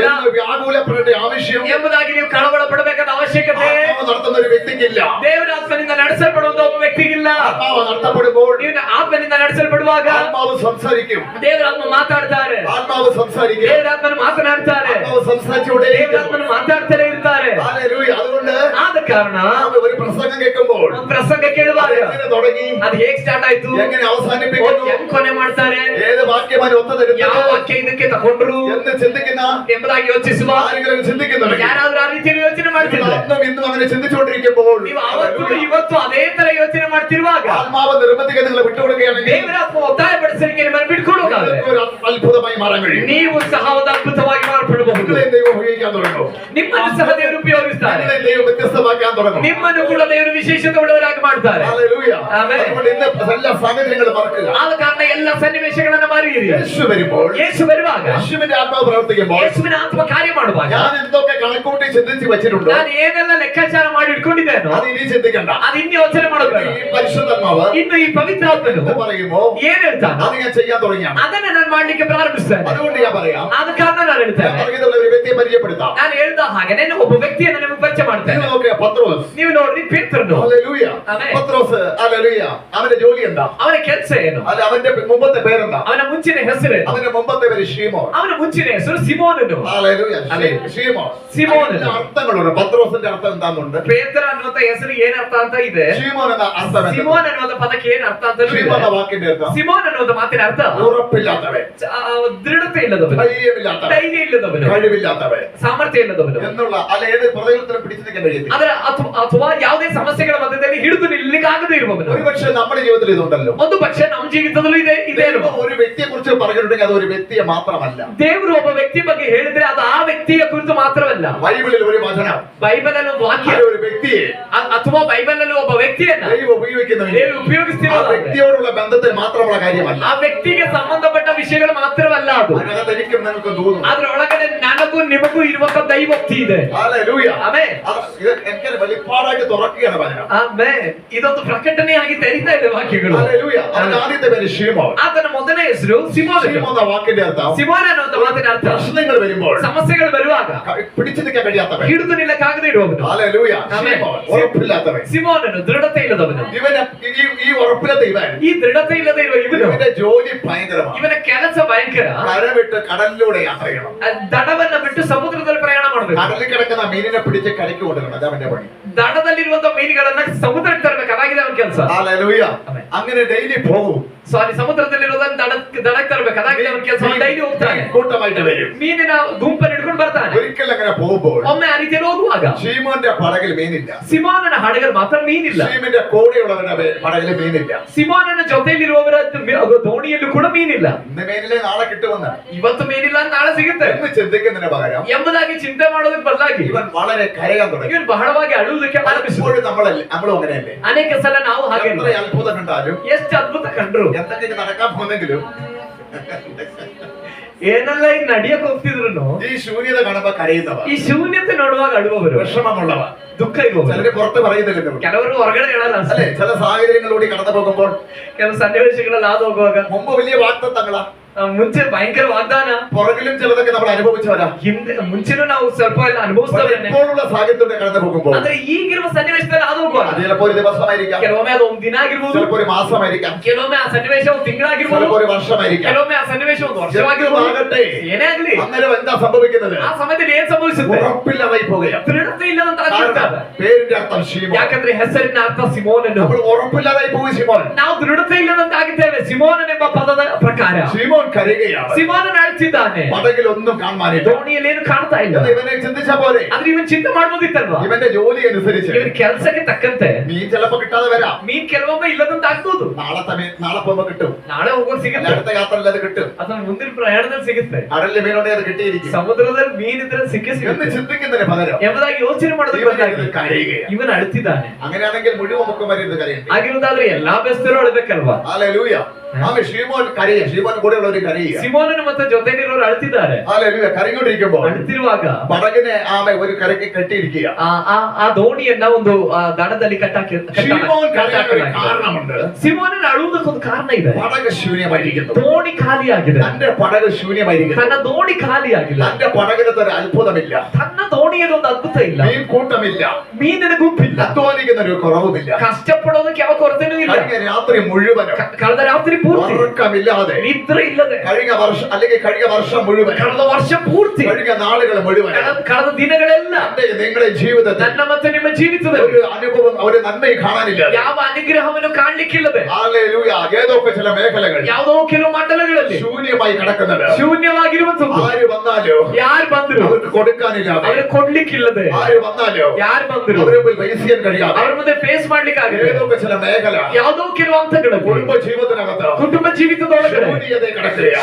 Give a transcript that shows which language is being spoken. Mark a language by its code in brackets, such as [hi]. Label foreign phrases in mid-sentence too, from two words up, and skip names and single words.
[ml] എന്ന് വ്യാകുലപ്പെടേണ്ട ആവശ്യം [kn] ಎಂಬುದಾಗಿ ನೀವು ಕಳವಳ ಪಡಬೇಕಾದ ಅವಶ್ಯಕತೆ [ml] ആത്മാവ് നടത്തുന്ന ഒരു വ്യക്തിക്കില്ല. [kn] ದೇವರ ಆತ್ಮನಿಂದ ನಡೆಸಲ್ಪಡುವಂತ ಒಬ್ಬ ವ್ಯಕ್ತಿಗಿಲ್ಲ. [ml] ആത്മാവ് നടത്തപ്പെടുമ്പോൾ [kn] ನೀವು ಆತ್ಮನಿಂದ ನಡೆಸಲ್ಪಡುವಾಗ [ml] ആത്മാവ് സംസാരിക്കും. [kn] ದೇವರಾತ್ಮ ಮಾತಾಡ್ತಾರೆ, [ml] ആത്മാവ് സംസാരിക്കും. [kn] ದೇವರಾತ್ಮನು ಮಾತನಾಡ್ತಾರೆ, [ml] ആത്മാവ് സംസാരിച്ചൂടെ [kn] ದೇವರಾತ್ಮನು ಮಾತಾಡ್ತಾನೆ ಇರ್ತಾರೆ. [ml] ഹല്ലേലൂയ. അതുകൊണ്ട് [kn] ಆದ ಕಾರಣ [ml] ഒരു പ്രസംഗം കേൾക്കുമ്പോൾ [kn] ಒಂದು ಪ್ರಸಂಗ ಕೇಳುವಾಗ [ml] എങ്ങനെ തുടങ്ങി, [kn] ಅದು ಹೇಗೆ ಸ್ಟಾರ್ಟ್ ಆಯ್ತು, [ml] എങ്ങനെ അവസാനിപ്പിക്കുന്നു, [kn] ಹೆಂಗ್ ಕೊನೆ ಮಾಡ್ತಾರೆ, [ml] ഏത് വാക്യമാണ് [kn] ಯಾವ [ml] ഒത്തുതരുന്നത് [kn] ವಾಕ್ಯ ಇದಕ್ಕೆ ತಗೊಂಡ್ರು [ml] എന്ന് ചിന്തിക്കുന്ന [kn] ಎಂಬುದಾಗಿ ಯೋಚಿಸುವ [ml] ആരെങ്കിലും ചിന്തിക്കുന്നുണ്ട്. [kn] ಯಾರಾದ್ರೂ ಆ ರೀತಿಯಲ್ಲಿ ಯೋಚನೆ ಮಾಡ್ತಿದ್ರೆ, [ml] അന്നും ഇന്നും അങ്ങനെ ചിന്തിച്ചുകൊണ്ടിരിക്കുമ്പോൾ [kn] ನೀವು ಅವತ್ತು ಇವತ್ತು ಅದೇ ತರ ಯೋಚನೆ ಮಾಡ್ತಿರುವಾಗ [ml] ആത്മാവ് നിർബന്ധിക്കാൻ നിങ്ങൾ വിട്ടുകൊടുക്കുകയാണെങ്കിൽ [kn] ದೇವರ ಒತ್ತಾಯ ಪಡಿಸಲಿಕ್ಕೆ ನಿಮ್ಮನ್ನು ಬಿಟ್ಕೊಡುವುದಾದ್ರೆ [ml] നിങ്ങൾക്ക് ഒരു അത്ഭുതമായി മാറാൻ കഴിയും. [kn] ನೀವು ಸಹ ಒಂದು ಅದ್ಭುತವಾಗಿ ಮಾರ್ಪಡಬಹುದು. [ml] നിങ്ങളെയും ദൈവം ഉപയോഗിക്കാൻ തുടങ്ങും. [kn] ನಿಮ್ಮನ್ನು ಸಹ ದೇವರು ಉಪಯೋಗಿಸ್ತಾರೆ. [ml] നിങ്ങളെയും ദൈവം വ്യത്യസ്തമാക്കാൻ തുടങ്ങും. [kn] ನಿಮ್ಮನ್ನು ಕೂಡ ದೇವರು ವಿಶೇಷತೆ ಉಳ್ಳವರಾಗಿ ಮಾಡ್ತಾರೆ. [ml] ഹല്ലേലൂയ. ആമേൻ. അതുകൊണ്ട് ഇന്ന് എല്ലാ സാഹചര്യങ്ങളും മറക്കുക. [kn] ಆದ ಕಾರಣ ಎಲ್ಲ ಸನ್ನಿವೇಶಗಳನ್ನ ಮರೆಯಿರಿ. [ml] യേശു വരുമ്പോൾ, [kn] ಯೇಸು ಬರುವಾಗ, [ml] യേശുവിന്റെ ആത്മാവ് പ്രവർത്തിക്കുമ്പോൾ, [kn] ಯೇಸುವಿನ ಆತ್ಮ ಕಾರ್ಯ ಮಾಡುವಾಗ [ml] ഞാൻ എന്തൊക്കെ കണക്കൂട്ടി ചിന്തിച്ച് വെച്ചിട്ടുണ്ടോ [kn] ನಾನು ಏನೆಲ್ಲ ಲೆಕ್ಕಾಚಾರ ಮಾಡಿ ಇಟ್ಕೊಂಡಿದ್ದೇನೋ [ml] അത് ഇനി ചിന്തിക്കണ്ട. [kn] ಅದು ಇನ್ನು ಯೋಚನೆ ಮಾಡಬೇಡ. [ml] ഈ പരിശുദ്ധാത്മാവ് [kn] ಇನ್ನು ಈ ಪವಿತ್ರಾತ್ಮನು [ml] എന്ന് പറയുമ്പോ [kn] ಏನ್ ಹೇಳ್ತಾನೋ [ml] അത് ഞാൻ ചെയ്യാൻ തുടങ്ങിയാണ്. [kn] ಅದನ್ನ ನಾನು ಮಾಡ್ಲಿಕ್ಕೆ ಪ್ರಾರಂಭಿಸ್ತೇನೆ. [ml] അതുകൊണ്ട് ഞാൻ പറയാം, [kn] ಆದ ಕಾರಣ ನಾನು [ml] ഞാൻ [kn] ಹೇಳ್ತೇನೆ, [ml] പറഞ്ഞതുപോലെ ഒരു വ്യക്തിയെ പരിചയപ്പെടുത്താം. [kn] ನಾನು ಹೇಳ್ದ ಹಾಗೆ ನಾನು ಒಬ್ಬ ವ್ಯಕ್ತಿಯನ್ನು ನಿಮಗೆ ಪರಿಚಯ ಮಾಡ್ತೇನೆ. [ml] നിങ്ങൾ നോക്കുക, പത്രോസ്. [kn] ನೀವು ನೋಡ್ರಿ ಪೇತ್ರನು. [ml] ഹല്ലേലൂയ. ആമേൻ. പത്രോസ്, ഹല്ലേലൂയ. അവന്റെ ജോലി എന്താ? [kn] ಅವನ ಕೆಲಸ ಏನು? [ml] അല്ല, അവന്റെ മുമ്പത്തെ പേരെന്താ? [kn] ಅವನ ಮುಂಚಿನ ಹೆಸರು, [ml] അവന്റെ മുമ്പത്തെ പേര് ഷീമോൻ. [kn] ಅವನ ಮುಂಚಿನ ಹೆಸರು ಸಿಮೋನನು. [ml] ഹല്ലേലൂയ. ആമേൻ. ഷീമോൻ. സിമോൻ. അതിന്റെ അർത്ഥങ്ങളുണ്ട്. പത്രോസിന്റെ അർത്ഥം എന്താണെന്നുണ്ട്. [kn] ಪೇತ್ರ ಅನ್ನುವಂತ ಹೆಸರು ಏನ್ ಅರ್ಥ ಅಂತ ಇದೆ. [ml] ഷീമോൻ എന്ന അർത്ഥം എന്താ? [kn] ಸಿಮೋನ್ ಅನ್ನುವಂತ ಪದಕ್ಕೆ ಏನ್ ಅರ್ಥ ಅಂತ [ml] ഷീമോൻ എന്ന വാക്കിന്റെ അർത്ഥം [kn] ಸಿಮೋನ್ ಅನ್ನುವಂತ ಮಾತಿನ ಅರ್ಥ [ml] ഉറപ്പില്ലാത്തവൻ, [kn] ದೃಢತೆ ಇಲ್ಲದವನು, [ml] ധൈര്യമില്ലാത്തവൻ, [kn] ಧೈರ್ಯ ಇಲ್ಲದವನು, [ml] കഴിവില്ലാത്തവൻ [kn] ಸಾಮರ್ಥ್ಯ ಇಲ್ಲದವನು [ml] എന്നുള്ള അല്ല ഏത് പ്രതലത്തിലും പിടിച്ചു നിൽക്കാൻ കഴിയത്തില്ല. [kn] ಅದರ ಅಥವಾ ಯಾವುದೇ ಸಮಸ್ಯೆಗಳ ಮಧ್ಯದಲ್ಲಿ ಹಿಡಿದು ನಿಲ್ಲಲಿಕ್ಕೆ ಆಗದೇ ಇರುವವನು. [ml] ഒരുപക്ഷെ നമ്മുടെ ജീവിതത്തിൽ ഇതുണ്ടല്ലോ. [kn] ಒಂದು ಪಕ್ಷ ನಮ್ಮ ಜೀವಿತದಲ್ಲೂ ಇದೆ. [ml] ദൈവം ഒരു വ്യക്തിയെ കുറിച്ച് പറഞ്ഞിട്ടുണ്ടെങ്കിൽ അത് ഒരു വ്യക്തിയെ മാത്രമല്ല. [kn] ದೇವರು ಒಬ್ಬ ವ್ಯಕ್ತಿ ಬಗ್ಗೆ ಹೇಳಿದ್ರೆ ಅದು ಆ ವ್ಯಕ್ತಿಯ ಕುರಿತು ಮಾತ್ರವಲ್ಲ. [ml] ബൈബിളിൽ ഒരു വചനം, [kn] ಬೈಬಲ್ ಅಲ್ಲಿ ಒಂದು ವಾಕ್ಯ [ml] അത് ഒരു വ്യക്തിയെ [kn] ಅಥವಾ ಬೈಬಲ್ ಅಲ್ಲಿ ಒಬ್ಬ ವ್ಯಕ್ತಿಯನ್ನ [ml] ദൈവം ഉപയോഗിക്കുന്നുണ്ട്. [kn] ದೇವರು [ml] ആ [kn] ಉಪಯೋಗಿಸ್ತಿರೋದು [ml] വ്യക്തിയോടുള്ള ബന്ധത്തിൽ മാത്രമുള്ള കാര്യമല്ല. [kn] ಆ ವ್ಯಕ್ತಿಗೆ ಸಂಬಂಧಪಟ್ಟ ವಿಷಯಗಳು ಮಾತ್ರವಲ್ಲ ಅದು. [ml] അതിനകത്ത് എനിക്കും നിനക്കും തോന്നും. [kn] ಅದ್ರೊಳಗಡೆ ನನಗೂ ನಿಮಗೂ ಇರುವಂತ ದೈವೋಕ್ತಿ ಇದೆ. [ml] ഹല്ലേലൂയ. [kn] ಆಮೆನ್. [ml] ഇത് എനിക്ക് വെളിപ്പാടായിട്ട് തുറക്കുകയാണ് വചനം. [kn] ಆಮೆನ್. ಇದೊಂದು ಪ್ರಕಟಣೆಯಾಗಿ ತೆರೀತಾ ಇದೆ ವಾಕ್ಯಗಳು. [ml] ഹല്ലേലൂയ. അവന്റെ ആദ്യത്തെ പേര് ഷീമോൻ. [kn] ಆತನ ಮೊದಲನೇ ಹೆಸರು ಸಿಮೋನ್. [ml] ഷീമോൻ എന്ന വാക്കിന്റെ അർത്ഥം [kn] ಸಿಮೋನ್ ಅನ್ನುವಂತ ಮಾತಿನ ಅರ್ಥ [ml] പ്രശ്നങ്ങൾ വരുമ്പോൾ [kn] ಸಮಸ್ಯೆಗಳು ಬರುವಾಗ [ml] പിടിച്ചു നിൽക്കാൻ കഴിയാത്തവൻ. [kn] ಹಿಡಿದು ನಿಲ್ಲಕ್ಕಾಗದೇ ಇರುವವನು. [ml] ഹല്ലേലൂയ. ആമേൻ. ഷീമോൻ ഉറപ്പില്ലാത്തവൻ. [kn] ಸಿಮೋನನು ದೃಢತೆ ಇಲ್ಲದವನು. [ml] ഇവന് ഈ ഉറപ്പില്ലാത്ത ഇവൻ, [kn] ಈ ದೃಢತೆ ಇಲ್ಲದೆ ಇರುವ ಇವನು, [ml] ഇവന്റെ ജോലി ഭയങ്കരമാണ്. [kn] ಇವನ ಕೆಲಸ ಭಯಂಕರ. [ml] കരവിട്ട് കടലിലൂടെ യാത്ര ചെയ്യണം. [kn] ದಡವನ್ನ ಬಿಟ್ಟು ಸಮುದ್ರದಲ್ಲಿ ಪ್ರಯಾಣ ಮಾಡಬೇಕು. [ml] കടലിൽ കിടക്കുന്ന മീനിനെ പിടിച്ച് കരയ്ക്ക് കൊണ്ടുവരണം. അതാ അവന്റെ പണി. [kn] ದಡದಲ್ಲಿರುವಂತ ಮೀನುಗಳನ್ನ ಸಮುದ್ರಕ್ಕೆ ತರಬೇಕು. ಅದಾಗಿದೆ ಅವನ ಕೆಲಸ. [ml] ഹല്ലേലൂയ. ആമേൻ. അങ്ങനെ ഡെയിലി പോകും. [kn] ಸಾರಿ, ಸಮುದ್ರದಲ್ಲಿರೋದನ್ನ ದಡಕ್ಕೆ ತರಬೇಕು. ಅದಾಗಿದೆ ಅವನ ಕೆಲಸ. ಡೈಲಿ ಹೋಗ್ತಾನೆ, [ml] കൂട്ടമായിട്ട് വരും. [kn] ಮೀನಿನ ಗುಂಪನ್ನು ಹಿಡ್ಕೊಂಡು ಬರ್ತಾನೆ. [ml] ഒരിക്കൽ അങ്ങനെ പോകുമ്പോൾ [kn] ಒಮ್ಮೆ ಆ ರೀತಿಯಲ್ಲಿ ಹೋಗುವಾಗ [ml] ഷീമോന്റെ പടകിൽ മീനില്ല. [kn] ಸಿಮೋನನ ಹಡಗಲ್ಲಿ ಮಾತ್ರ ಮೀನಿಲ್ಲ. [ml] ഷീമിന്റെ കൂടെയുള്ളവരുടെ പടകിൽ മീനില്ല. [kn] ಸಿಮೋನನ ಜೊತೆಯಲ್ಲಿರುವವರ ದೋಣಿಯಲ್ಲೂ ಕೂಡ ಮೀನಿಲ್ಲ. [ml] ഇന്ന് മീനിലെ നാളെ കിട്ടുമെന്ന് [kn] ಇವತ್ತು ಮೀನಿಲ್ಲ ಅಂತ ನಾಳೆ ಸಿಗುತ್ತೆ [ml] എന്ന് ചിന്തിക്കുന്നതിന് പകരം [kn] ಎಂಬುದಾಗಿ ಚಿಂತೆ ಮಾಡೋದಕ್ಕೆ ಬದಲಾಗಿ [ml] ഇവൻ വളരെ കരയാൻ തുടങ്ങി. [kn] ಇವನು ಬಹಳವಾಗಿ ಅಳುವುದಕ್ಕೆ ಆರಂಭಿಸಿದ್ರು. [ml] പലപ്പോഴും നമ്മളും അങ്ങനെയല്ലേ. [kn] ಅನೇಕ ಸಲ ನಾವು ಹಾಗೆ [ml] എത്ര അത്ഭുതം കണ്ടാലും [kn] ಎಷ್ಟು ಅದ್ಭುತ ಕಂಡ್ರು, [ml] എന്തൊക്കെ നടക്കാൻ പോകുന്നെങ്കിലും [kn] ಏನೆಲ್ಲ ಈಗ ನಡಿಯಕ್ ಹೋಗ್ತಿದ್ರು [ml] ഈ ശൂന്യത കാണുമ്പോ കരയുന്നവ, [kn] ಈ ಶೂನ್ಯತೆ ನೋಡುವಾಗ ಅಳುವವರು, [ml] വിഷമമുള്ളവ, [kn] ದುಃಖ ಇರುವವರು. [ml] ചിലര് പുറത്ത് പറയുന്നില്ല. [kn] ಕೆಲವರು ಹೊರಗಡೆ ಹೇಳಲ್ಲ ಅಷ್ಟೇ. [ml] അല്ലെ, ചില സാഹചര്യങ്ങളിലൂടെ കടന്നു പോകുമ്പോൾ [kn] ಕೆಲವು ಸನ್ನಿವೇಶಗಳಲ್ಲಿ ಹಾದು ಹೋಗುವಾಗ [ml] മുമ്പ് വലിയ വാഗ്ദത്തങ്ങളാ, [kn] ಮುಂಚೆ ಭಯಂಕರ ವಾಗ್ದಾನ, [ml] പുറകിലും ചിലതൊക്കെ നമ്മൾ അനുഭവിച്ചവരാ. [kn] ಹಿಂದೆ ಮುಂಚೆನೂ ನಾವು ಸ್ವಲ್ಪ ಎಲ್ಲ ಅನುಭವಿಸ್ತೇವೆ. [ml] ഇപ്പോഴുള്ള സാഹചര്യത്തിലൂടെ കടന്നു പോകുമ്പോൾ [kn] ಆದ್ರೆ ಈಗಿರುವ ಸನ್ನಿವೇಶದಲ್ಲಿ ಹಾದು ಹೋಗುವಾಗ [ml] അത് ചിലപ്പോ ഒരു ദിവസമായിരിക്കാം, [kn] ಕೆಲವೊಮ್ಮೆ ಅದು ಒಂದು ದಿನ ಆಗಿರ್ಬೋದು, [ml] ചിലപ്പോ ഒരു മാസമായിരിക്കാം, [kn] ಕೆಲವೊಮ್ಮೆ ಆ ಸನ್ನಿವೇಶ ಒಂದು ತಿಂಗಳಾಗಿರ್ಬೋದು, [ml] ചിലപ്പോ ഒരു വർഷമായിരിക്കാം. [kn] ಕೆಲವೊಮ್ಮೆ ಆ ಸನ್ನಿವೇಶ ಒಂದು ವರ್ಷವಾಗಿರ್ಬೋದು. [ml] ആകട്ടെ, [kn] ಏನೇ ಆಗ್ಲಿ [ml] അന്നേരം എന്താ സംഭവിക്കുന്നത്? [kn] ಆ ಸಮಯದಲ್ಲಿ ಏನ್ ಸಂಭವಿಸುತ್ತೆ? [ml] ഉറപ്പില്ലാതായി പോകുകയാണ്. [kn] ದೃಢತೆ ಇಲ್ಲದಂತ [ml] കാരണം പേരിന്റെ അർത്ഥം ശീമോൻ. [kn] ಯಾಕಂದ್ರೆ ಹೆಸರಿನ ಅರ್ಥ ಸಿಮೋನನು. [ml] നമ്മൾ ഉറപ്പില്ലാതായി പോകും. ശീമോൻ, [kn] ನಾವು ದೃಢತೆ ಇಲ್ಲದಂತ ಆಗಿದ್ದೇವೆ ಸಿಮೋನನೆಂಬ ಪದದ ಪ್ರಕಾರ. [ml] ശീമോൻ കരയുകയാണ്. [kn] ಸಿಮೋನನ ಅಳ್ತಿದ್ದಾನೆ. [ml] പടകിൽ ഒന്നും കാണാനില്ല. [kn] ದೋಣಿಯಲ್ಲಿ ಏನು ಕಾಣ್ತಾ ಇಲ್ಲ. [ml] എന്ന് ഇവനെ ചിന്തിച്ച പോലെ [kn] ಆದ್ರೆ ಇವನ್ ಚಿಂತೆ ಮಾಡ್ಬೋದಿತ್ತಲ್ವಾ? [ml] ഇവന്റെ ജോലി അനുസരിച്ച് [kn] ಇವನ್ ಕೆಲಸಕ್ಕೆ ತಕ್ಕಂತೆ [ml] മീൻ ചിലപ്പോ കിട്ടാതെ വരാം. [kn] ಮೀನ್ ಕೆಲವೊಮ್ಮೆ ಇಲ್ಲದಂತ ಆಗ್ಬೋದು. [ml] നാളെ പോകുമ്പോ കിട്ടും, [kn] ನಾಳೆ ಹೋಗೋದು [ml] അല്ല [kn] ಸಿಗುತ್ತೆ, [ml] അടുത്ത യാത്രയിൽ അത് കിട്ടും. [kn] ಅಥವಾ ಮುಂದಿನ ಪ್ರಯಾಣದಲ್ಲಿ ಸಿಗುತ್ತೆ. [ml] കടലിൽ മീനുണ്ടെങ്കിൽ അത് കിട്ടിയിരിക്കും [kn] ಸಮುದ್ರದಲ್ಲಿ ಮೀನಿದ್ರೆ ಸಿಕ್ಕೇ [ml] എന്ന് [kn] ಸಿಗುತ್ತೆ [ml] ചിന്തിക്കുന്നതിന് പകരം [kn] ಎಂಬುದಾಗಿ ಯೋಚನೆ ಮಾಡೋದಕ್ಕೆ [ml] ഇവൻ [kn] ಬದಲಾಗಿ [ml] ഇരുന്ന് കരയുകയാണ്. [kn] ಇವನ್ ಅಳ್ತಿದ್ದಾನೆ. [ml] അങ്ങനെയാണെങ്കിൽ മുഴുവൻ മുഖം വരെ ഇരുന്ന് കരയുണ്ട്. [kn] ಆಗಿರುವುದಾದ್ರೆ ಎಲ್ಲಾ ಬೆಸ್ತರು ಅಳ್ಬೇಕಲ್ವಾ? [ml] ഹല്ലേലൂയ. ആമേൻ. ശീമോൻ കരയുക, ശീമോൻ കൂടെയുള്ളവർ കരയുക. [kn] ಸಿಮೋನನು ಮತ್ತೆ ಜೊತೆಗಿರೋರು ಅಳ್ತಿದ್ದಾರೆ. [ml] ഹല്ലേലൂയ. കരഞ്ഞുകൊണ്ടിരിക്കുമ്പോൾ [kn] ಅಳ್ತಿರುವಾಗ [ml] പടകിനെ ഒരു കരയ്ക്ക് കെട്ടിയിരിക്കുക. [kn] ಆ ದೋಣಿಯನ್ನ ಒಂದು ದಡದಲ್ಲಿ [ml] ശീമോൻ കരയാൻ ഒരു കാരണമുണ്ട്. [kn] ಸಿಮೋನನ ಅಳುವುದಕ್ಕೊಂದು ಕಾರಣ ಇದೆ. [ml] പടക് ശൂന്യമായിരിക്കുന്നു. [kn] ದೋಣಿ ಖಾಲಿಯಾಗಿದೆ. [ml] തന്റെ പടക് ശൂന്യമായിരിക്കുന്നു. [kn] ತನ್ನ ದೋಣಿ ಖಾಲಿಯಾಗಿಲ್ಲ. [ml] തന്റെ പടകിനകത്ത് ഒരു അത്ഭുതമില്ല. [kn] ತನ್ನ ದೋಣಿಯಲ್ಲಿ ಒಂದು ಅದ್ಭುತ ಇಲ್ಲ. [ml] മീൻ കൂട്ടമില്ല. [kn] ಮೀನಿನ ಗುಂಪಿಲ್ಲ. [ml] അധ്വാനിക്കുന്ന ഒരു കുറവുമില്ല. [kn] ಕಷ್ಟಪಡೋದಕ್ಕೆ ಯಾವ ಕೊರತೆನೂ ಇಲ್ಲ. [ml] കഴിഞ്ഞ രാത്രി മുഴുവനും [kn] ಕಳೆದ ರಾತ್ರಿ ಪೂರ್ತಿ [ml] ഉറക്കമില്ലാതെ [kn] ನಿದ್ರೆ ಇಲ್ಲದೆ [ml] കഴിഞ്ഞ വർഷം അല്ലെങ്കിൽ കഴിഞ്ഞ വർഷം മുഴുവൻ [kn] ಕಳೆದ ವರ್ಷ ಪೂರ್ತಿ [ml] കഴിഞ്ഞ നാളുകൾ മുഴുവൻ [kn] ಕಳೆದ ದಿನಗಳೆಲ್ಲ [ml] നിങ്ങളുടെ ജീവിതത്തിൽ [kn] ನನ್ನ ಮತ್ತೆ ನಿಮ್ಮ ಜೀವಿತದಲ್ಲಿ [ml] ഒരു അനുഭവം ഒരു നന്മയും കാണാനില്ല. [kn] ಯಾವ ಅನುಗ್ರಹವನ್ನು ಕಾಣಲಿಕ್ಕಿಲ್ಲದೆ [ml] ഹല്ലേലൂയ. ഏതൊക്കെ ചില മേഖലകൾ [kn] ಯಾವುದೋ ಕೆಲವು ಮಂಡಲಗಳಲ್ಲಿ [ml] ശൂന്യമായി കിടക്കുന്നത് [kn] ಶೂನ್ಯವಾಗಿರುವಂತದ್ದು [ml] ആര് വന്നാലോ [kn] ಯಾರು ಬಂದ್ರು [ml] അവർക്ക് കൊടുക്കാനില്ലാതെ [kn] ಅವರು ಕೊಡ್ಲಿಕ್ಕಿಲ್ಲದೆ [ml] ആര് വന്നാലോ [kn] ಯಾರು ಬಂದ್ರು [ml] അവരെ പോയി ഫേസ് ചെയ്യാൻ കഴിയാതെ [kn] ಅವ್ರ ಮುಂದೆ ಫೇಸ್ ಮಾಡ್ಲಿಕ್ಕೆ ಆಗಲ್ಲ [ml] ഏതൊക്കെ ചില മേഖല [kn] ಯಾವುದೋ ಕೆಲವು ಹಂತಗಳಲ್ಲಿ [ml] കുടുംബ ജീവിതത്തിനകത്ത് [kn] ಕುಟುಂಬ ಜೀವಿತದೊಳಗಡೆ [ml] ശൂന്യതയെ കിടക്കുകയാണ്.